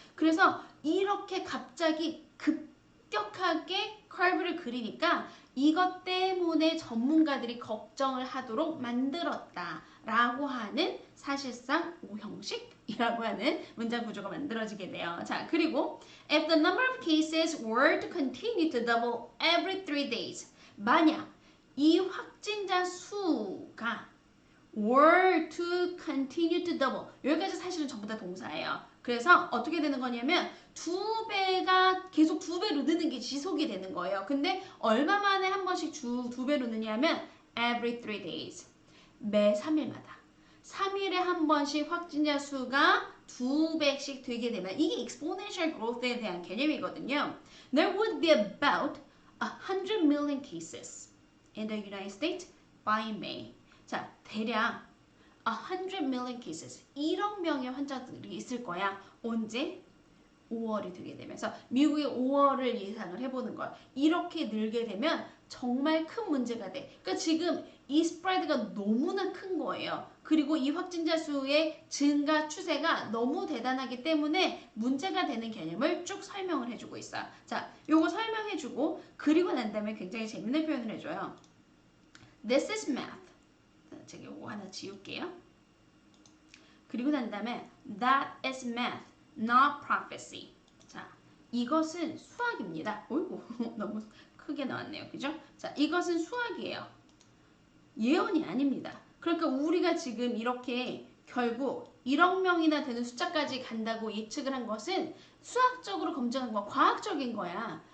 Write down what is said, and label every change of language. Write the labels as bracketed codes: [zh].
[ko] 그래서 이렇게 갑자기 급격하게 커브를 그리니까 이것 때문에 전문가들이 걱정을 하도록 만들었다라고 하는 사실상 오형식이라고 하는 문장 구조가 만들어지게 돼요. 자, 그리고 [en] if the number of cases were to continue to double every 3 days [ko] 만약 이 확진자 수가 [en] were to continue to double [ko] 여기까지 사실은 전부 다 동사예요. 그래서 어떻게 되는 거냐면 2배가 계속 2배로 느는 게 지속이 되는 거예요. 근데 얼마 만에 한 번씩 2배로 느냐면 [en] every 3 days [ko] 매 3일마다 3일에 한 번씩 확진자 수가 2배씩 되게 되면 이게 exponential growth에 대한 개념이거든요. [en] There would be about 100 million cases in the United States by May. [ko] 자, 대략 [en] 100 million cases [ko] 1억 명의 환자들이 있을 거야. 언제? 5월이 되게 되면서 미국이 5월을 예상을 해보는 거야. 이렇게 늘게 되면 정말 큰 문제가 돼. 그러니까 지금 이 스프레드가 너무나 큰 거예요. 그리고 이 확진자 수의 증가 추세가 너무 대단하기 때문에 문제가 되는 개념을 쭉 설명을 해주고 있어요. 자, 요거 설명해주고 그리고 난 다음에 굉장히 재밌는 표현을 해줘요. [en] This is math. [ko] 제가 요거 하나 지울게요. [en] 그리고 난 다음에 That is math, not prophecy. [ko] 자, 이것은 수학입니다. 어이구, 너무 크게 나왔네요. 그죠? 자, 이것은 수학이에요. 예언이 아닙니다. 그러니까 우리가 지금 이렇게 결국 1억 명이나 되는 숫자까지 간다고 예측을 한 것은 수학적으로 검증한 거, 과학적인 거야.